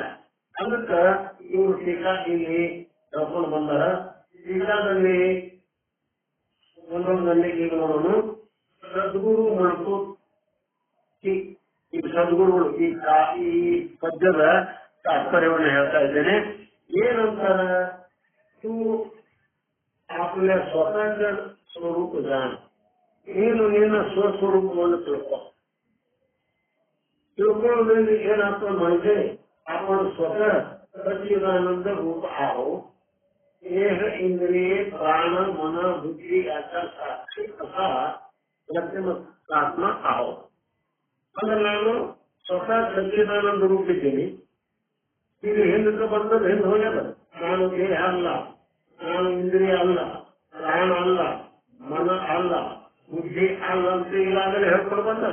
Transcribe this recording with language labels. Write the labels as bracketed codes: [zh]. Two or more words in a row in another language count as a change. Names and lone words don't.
[kn] ಅದಕ್ಕ ಇವರು ಟೀಕಾ ಇಲ್ಲಿ ಕರ್ಕೊಂಡು ಬಂದಾರ. ಟೀಕಾದಲ್ಲಿ ಒಂದೊಂದಲ್ಲಿ ಈಗ ನೋಡೋಣ. ಸದ್ಗುರು ಮತ್ತು ಈ ಸದ್ಗುರುಗಳು ಈ ಪದ್ಯದ ತಾತ್ಪರ್ಯವನ್ನು ಹೇಳ್ತಾ ಇದ್ದೇನೆ. ಏನಂತಾರ? [mr] आपल्या स्वतःच्या स्वरूप जाण. [kn] ನೀನು ನಿನ್ನ ಸ್ವಸ್ವರೂಪವನ್ನು ತಿಳ್ಕೊಳ್ಳೋದ್ರಿಂದ ಏನಾಗ್ತದೆ [mr] म्हणजे आपण स्वतः सच्चिदानंद रूप आहो. देह इंद्रिय प्राण मन बुद्धी याचा साक्षी असा आत्मा आहो. [kn] ಅಂದ್ರೆ ನಾನು ಸ್ವತಃ ಸಚ್ಚಿದಾನಂದ ರೂಪ ಇದ್ದೀನಿ. ಇದು ಹಿಂದಕ್ಕೆ ಬಂದದ್ದು ಹಿಂದೆ ಹೋಗ್ಯದ. ನಾನು ದೇಹ ಅಲ್ಲ, ನಾನು ಇಂದ್ರಿಯ ಅಲ್ಲ, ಪ್ರಾಣ ಅಲ್ಲ, ಮನ ಅಲ್ಲ, ಬುದ್ಧಿ ಅಲ್ಲ ಅಂತ ಈಗಾಗಲೇ ಹೇಳ್ಕೊಂಡು ಬಂದಾನ.